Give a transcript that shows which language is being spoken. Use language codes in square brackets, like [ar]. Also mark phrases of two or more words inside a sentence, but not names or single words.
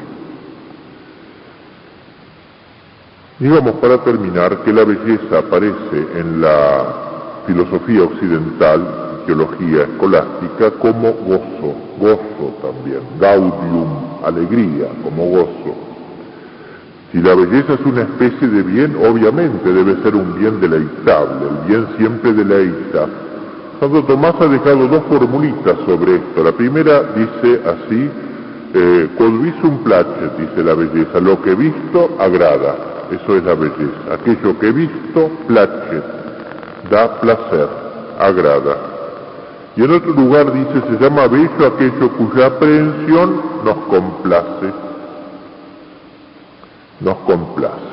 [es] Digamos, para terminar, que la belleza aparece en la filosofía occidental, teología escolástica, como gozo también, gaudium, alegría, como gozo. Si la belleza es una especie de bien, obviamente debe ser un bien deleitable, el bien siempre deleita. Santo Tomás ha dejado dos formulitas sobre esto. La primera dice así, [la] quod visum placet, [es] dice la belleza, lo que visto agrada, eso es la belleza. Aquello que visto placet, da placer, agrada. Y en otro lugar dice, se llama bello aquello cuya aprehensión nos complace. Nos complace.